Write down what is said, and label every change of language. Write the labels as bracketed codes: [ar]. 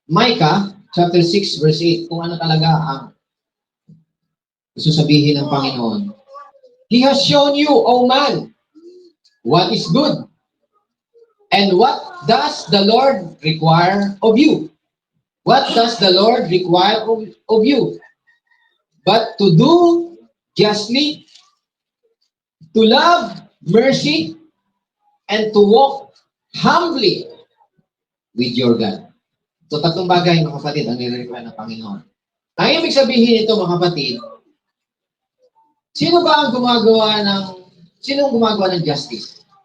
[tl] Micah, chapter 6, verse 8, kung ano talaga ang gusto sabihin ng Panginoon. [en] He has shown you, O man, what is good. And what does the Lord require of you? What does the Lord require of you? But to do justly, to love mercy, and to walk humbly with your God. [tl] So, tatlong bagay, mga kapatid, ang nire-require ng Panginoon. Ang ibig sabihin nito, mga kapatid, sino ba ang gumagawa ng justice?